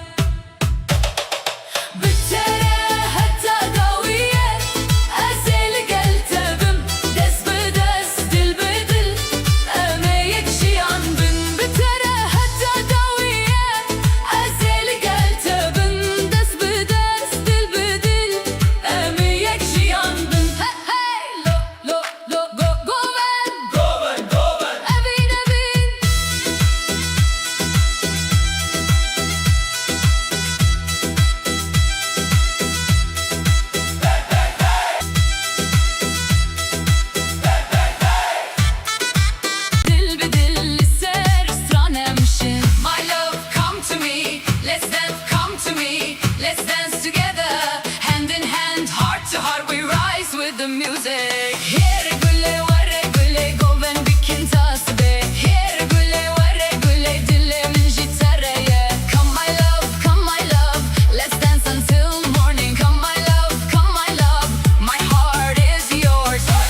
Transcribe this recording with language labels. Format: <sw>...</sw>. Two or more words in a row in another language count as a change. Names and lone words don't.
<ku>bitere heta daviye Ezel gel tebim dest bi dest dil bi dil emeyek jiyan bin bitere heta daviye Ezel gel tebim dest bi dest dil bi dil emeyek jiyan bin Hey hey lo lo lo go goven evin evin Dil bi dil ser stranemşin</ku> <en>My love come to me let's dance come to me let's dance together hand in hand heart to heart we rise with the music</en> <ku>Here güle vare güle goven bikin tasbe Here güle vare güle dilemin jitareye</ku> <en>Come my love let's dance until morning Come my love my heart is yours</en>